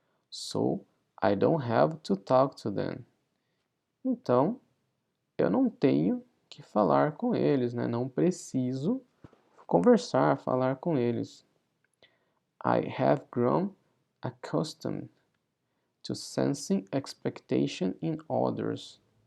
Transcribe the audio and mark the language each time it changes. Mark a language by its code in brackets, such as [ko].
[en] So, I don't have to talk to them. [pt] Então, eu não tenho que falar com eles, né? Não preciso conversar, falar com eles. [en] I have grown accustomed to sensing expectation in others.